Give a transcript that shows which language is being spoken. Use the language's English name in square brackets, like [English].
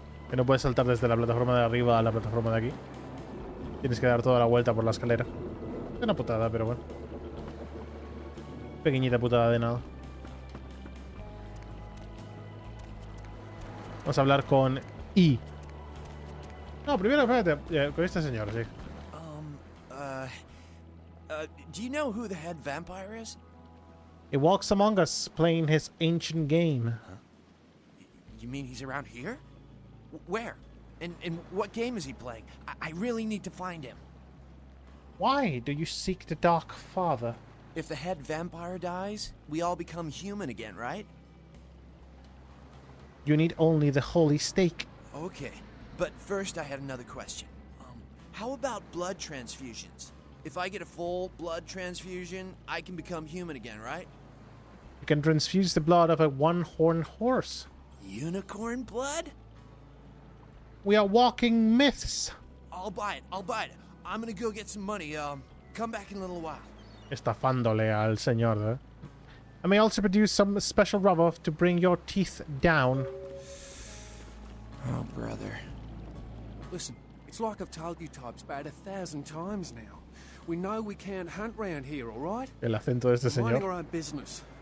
[Spanish] Que no puedes saltar desde la plataforma de arriba a la plataforma de aquí. Tienes que dar toda la vuelta por la escalera. Es una putada, pero bueno. Pequeñita putada de nada. Vamos a hablar con I. No, primero espérate, con este señor, sí. [English] Do you know who the head vampire is? He walks among us, playing his ancient game. Huh? You mean he's around here? Where? And what game is he playing? I really need to find him. Why do you seek the Dark Father? If the head vampire dies, we all become human again, right? You need only the holy stake. Okay, but first I had another question. How about blood transfusions? If I get a full blood transfusion, I can become human again, right? You can transfuse the blood of a one-horned horse. Unicorn blood? We are walking myths. I'll buy it. I'm gonna go get some money. Come back in a little while. [Spanish] Estafándole al señor, ¿eh? [English] I may also produce some special rubber to bring your teeth down. Oh, brother. Listen, it's like I've told you types about 1,000 times now. We know we can't hunt round here, all right? [Spanish] El acento de este [English] We're minding [Spanish] señor. [English] our own business.